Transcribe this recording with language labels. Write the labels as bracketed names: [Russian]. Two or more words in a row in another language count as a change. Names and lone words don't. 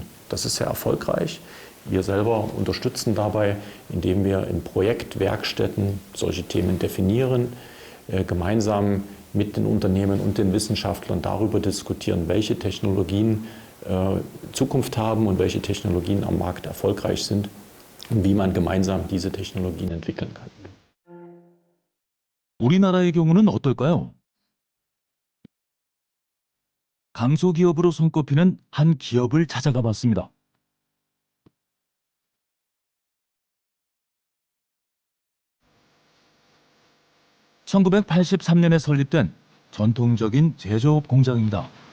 [German] Das ist sehr erfolgreich. Wir selber unterstützen dabei, indem wir in Projektwerkstätten solche Themen definieren, gemeinsam mit den Unternehmen und den Wissenschaftlern darüber diskutieren, welche Technologien Zukunft haben und welche Technologien am Markt erfolgreich sind und wie man gemeinsam diese Technologien entwickeln kann. [Korean] 우리나라의 경우는 어떨까요? 강소기업으로 손꼽히는 한 기업을 찾아가 봤습니다. (1983년에) 설립된 전통적인 제조업 공장입니다.